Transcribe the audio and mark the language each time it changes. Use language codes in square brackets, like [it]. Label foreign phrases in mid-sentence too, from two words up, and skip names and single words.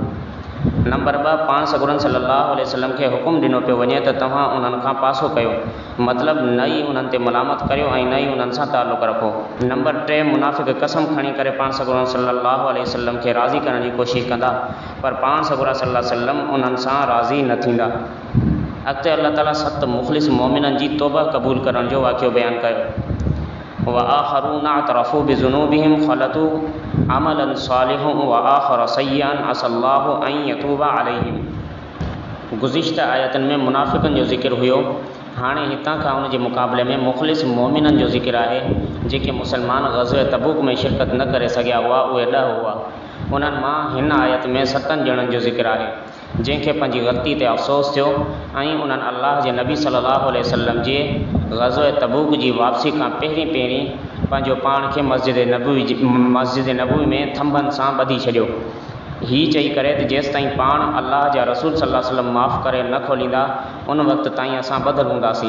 [sd] नंबर 2, पाण सगुरन [ar] صلى الله عليه وسلم [sd] खे हुकुम ॾिनो पियो वञे त तव्हां उन्हनि खां पासो कयो, मतिलबु न ई उन्हनि ते मलामत करियो ऐं न ई उन्हनि सां ताल्लुक़ रखो। नंबर 3, मुनाफ़िक़ कसम खणी करे पाण सगुरन [ar] صلى الله عليه وسلم [sd] खे राज़ी करण जी कोशिशि कंदा, पर पाण सगुरा [ar] صلى الله عليه وسلم [sd] उन्हनि सां राज़ी न थींदा। अॻिते अल्लाह ताला 7 मुख़लिस मोमिननि जी तौबा क़बूल करण जो वाक़ियो बयानु कयो। [ar] وآخرون اعترفوا بذنوبهم خلطوا عملا صالحا وآخر سيئا عسى الله أن يتوب عليهم. [sd] गुज़िश्ता आयतनि में मुनाफ़िक़नि जो ज़िक्र हुयो। हाणे हितां खां उन जे मुक़ाबले में मुख़लिस मोमिननि जो ज़िक्र आहे जेके मुसलमान ग़ज़वे तबूक में शिरकत न करे सघिया हुआ, उहे 10 हुआ। उन्हनि मां हिन आयत में 7 ॼणनि जो ज़िक्र आहे जंहिंखे पंहिंजी ग़लती ते अफ़सोस थियो ऐं उन्हनि अल्लाह जे नबी [ar] صلى الله عليه وسلم [sd] जे ग़ज़वे तबूक जी वापसी खां पहिरीं पंहिंजो पाण खे मस्जिद नबवी में थंभनि सां ॿधी छॾियो, हीअ चई करे त जेसि ताईं पाण अल्लाह जा रसूल [ar] صلى الله عليه وسلم [sd] माफ़ करे न खोलींदा उन वक़्त ताईं असां ॿधल हूंदासीं।